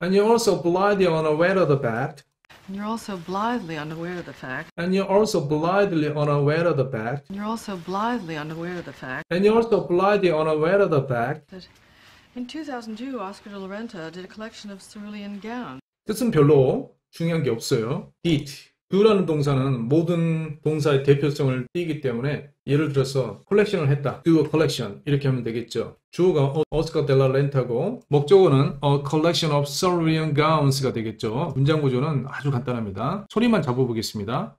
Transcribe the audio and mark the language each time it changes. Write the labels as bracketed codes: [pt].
[en] and you're also blithely unaware of the fact And you're also blithely unaware of the fact and you're also blithely unaware of the fact And you're also blithely unaware of the fact and you're also blithely unaware of the fact that in 2002 Oscar de la Renta did a collection of cerulean gowns. [ko] 뜻은 별로 중요한 게 없어요. did do라는 동사는 모든 동사의 대표성을 띠기 때문에 예를 들어서 컬렉션을 했다. [en] do a collection [ko] 이렇게 하면 되겠죠. 주어가 Oscar de la Renta고 목적어는 [en] a collection of Cerulean gowns [ko] 가 되겠죠. 문장 구조는 아주 간단합니다. 소리만 잡아보겠습니다.